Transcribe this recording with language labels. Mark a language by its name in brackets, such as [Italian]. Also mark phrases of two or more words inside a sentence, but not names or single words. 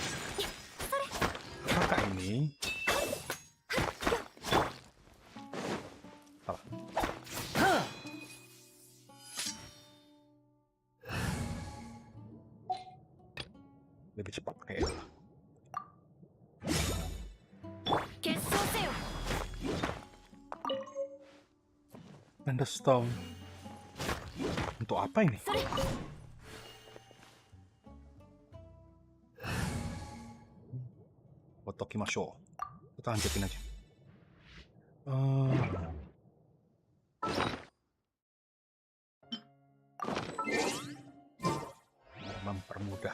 [Indonesian] Apakah ini? Salah. Lebih cepat kayaknya. [Japanese] 結晶せよ [Indonesian] Thunderstone. Untuk apa ini? [Japanese] それ Otokimashou. [Indonesian] Kita lanjutin aja. Mempermudah.